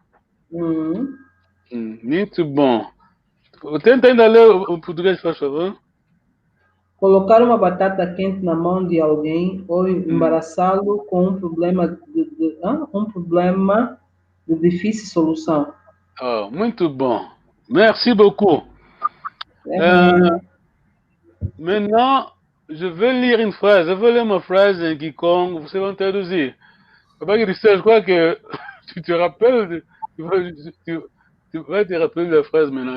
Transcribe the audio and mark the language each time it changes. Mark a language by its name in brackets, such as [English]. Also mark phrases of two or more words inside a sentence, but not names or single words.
[Portuguese] Muito bom. Tenta ainda ler o português, por favor. Colocar uma batata quente na mão de alguém ou embaraçá-lo com um problema de difícil solução. Oh, muito bom. [French] Merci beaucoup. Maintenant, je vais lire une phrase. Je vais lire ma phrase en quiconque. Vous savez traduire. Papa qui dit ça, je crois que tu te rappelles. Tu vas te rappeler la phrase maintenant.